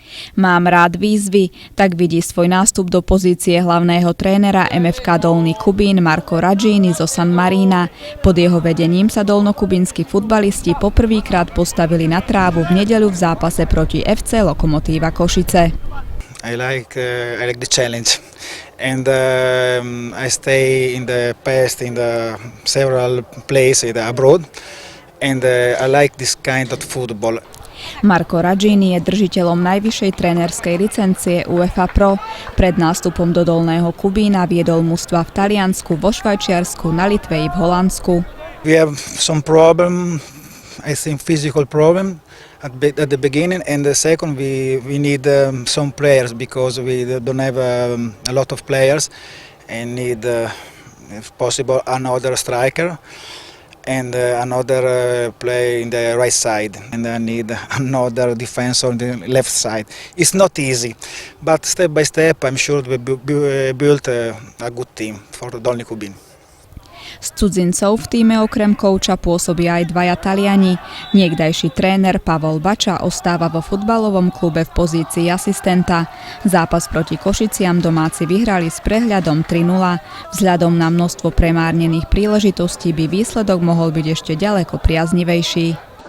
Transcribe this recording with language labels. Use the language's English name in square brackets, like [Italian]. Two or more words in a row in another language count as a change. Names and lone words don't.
[Slovak] Mám rád výzvy, tak vidí svoj nástup do pozície hlavného trénera MFK Dolný Kubín Marco Raggini zo San Marina. Pod jeho vedením sa dolnokubinskí futbalisti poprvýkrát postavili na trávu v nedeľu v zápase proti FC Lokomotíva Košice. [English] I like the challenge, and I stay in the past in the several places abroad, and I like this kind of football. [Slovak] Marco Raggini je držiteľom najvyššej trénerskej licencie UEFA Pro. Pred nástupom do Dolného Kubína viedol mužstva v Taliansku, vo Švajčiarsku, na Litve i v Holandsku. [English] We have some problem, I think physical problem at the beginning, and the second we need some players because we don't have a lot of players and need if possible another striker and another play in the right side, and I need another defense on the left side. It's not easy, but step by step I'm sure we built a good team for Dolný Kubín. [Slovak] Z cudzincov v tíme okrem kouča pôsobia aj dvaja Taliani. Niekdajší tréner Pavol Bača ostáva vo futbalovom klube v pozícii asistenta. Zápas proti Košiciam domáci vyhrali s prehľadom 3-0. Vzhľadom na množstvo premárnených príležitostí by výsledok mohol byť ešte ďaleko priaznivejší.